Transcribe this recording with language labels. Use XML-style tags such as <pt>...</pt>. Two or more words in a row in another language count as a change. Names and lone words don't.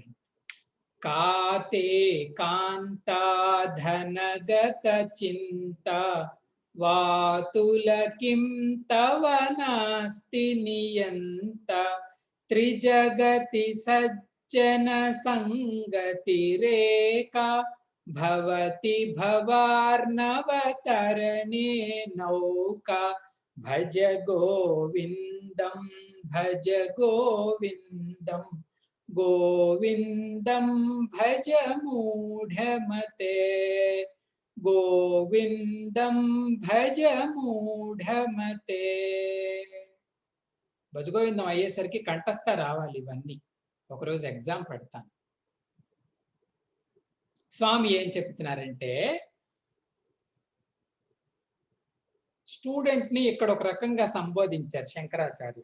<sa>కాతే కాంతా ధనగత చింతా వాతుల కిం తవ నాస్తి నియంత త్రిజగతి సజ్జన సంగతి రేఖా భవతి భవార్ణవతరణే నౌకా. భజ గోవిందం, భజ గోవిందం, గోవిందం భజ మూఢమతే, గోవిందం భజ మూఢమతే.</sa> <te>భజగోవిందం అయ్యేసరికి కంఠస్థ రావాలి ఇవన్నీ. ఒకరోజు ఎగ్జామ్ పెడతాను. స్వామి ఏం చెప్తున్నారంటే, స్టూడెంట్ ని ఇక్కడ ఒక రకంగా సంబోధించారు శంకరాచార్య.</te>